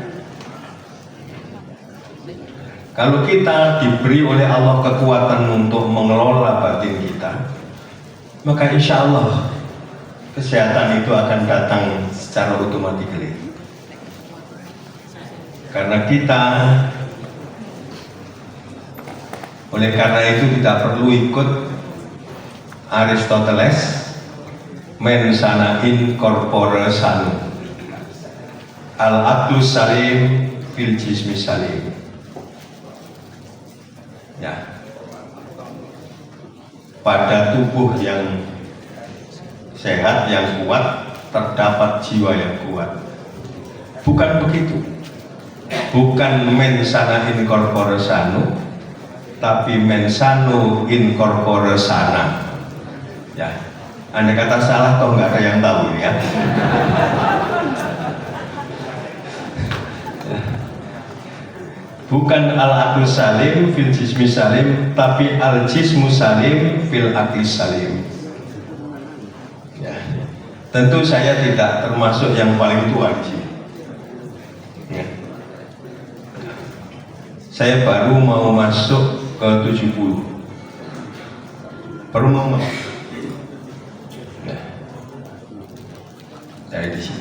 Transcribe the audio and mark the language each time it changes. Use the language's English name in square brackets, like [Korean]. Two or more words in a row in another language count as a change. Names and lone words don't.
[Indonesian] Kalau kita diberi oleh Allah kekuatan untuk mengelola batin kita, maka [Arabic] إن شاء الله [Indonesian] kesehatan itu akan datang secara otomatis. Karena kita, oleh karena itu kita perlu ikut Aristoteles, [Latin] men sana in corpore sano, [Arabic] العقل السليم في الجسم السليم. [Indonesian] Ya, pada tubuh yang sehat, yang kuat, terdapat jiwa yang kuat. Bukan begitu. Bukan [Latin] mensana in corpore sano, [Indonesian] tapi [Latin] mensano in corpore sana. [Indonesian] Ya, andai kata salah toh nggak ada yang tahu ya. Bukan [Arabic] العقل سليم في الجسم سليم, [Indonesian] tapi [Arabic] الجسم سليم في العقل سليم. [Indonesian] Ya. Tentu saya tidak termasuk yang paling tua di sini. Ya. Saya baru mau masuk ke 70. Baru mau masuk. Ya. Dari di sini.